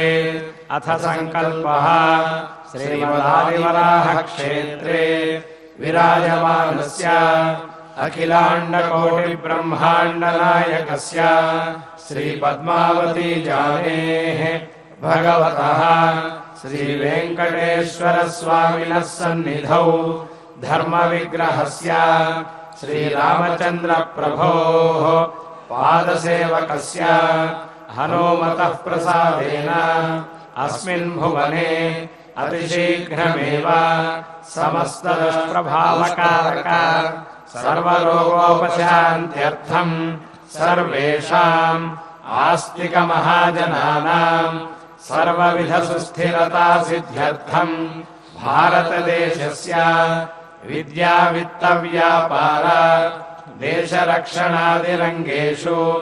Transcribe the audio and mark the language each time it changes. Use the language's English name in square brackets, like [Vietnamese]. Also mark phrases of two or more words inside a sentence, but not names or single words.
[Sanskrit] అథ సంకల్పః శ్రీమదాదివరాహక్షేత్రే విరాజమానస్య అఖిలాండకోటిబ్రహ్మాండనాయకస్య శ్రీపద్మావతీ జానేః భగవతః శ్రీవేంకటేశ్వరస్వామినः సన్నిధౌ ధర్మవిగ్రహస్య శ్రీరామచంద్రప్రభోः పాదసేవకస్య हनूमतः प्रसादेन अस्मिन् भुवने अतिशीघ्रमेव समस्तदुष्प्रभावकारक सर्वरोगोपशान्त्यर्थम् सर्वेषाम् आस्तिकमहाजनानाम् सर्वविधसुस्थिरतासिद्ध्यर्थम् भारतदेशस्य विद्यावित्तव्यापार देशरक्षणादिरङ्गेषु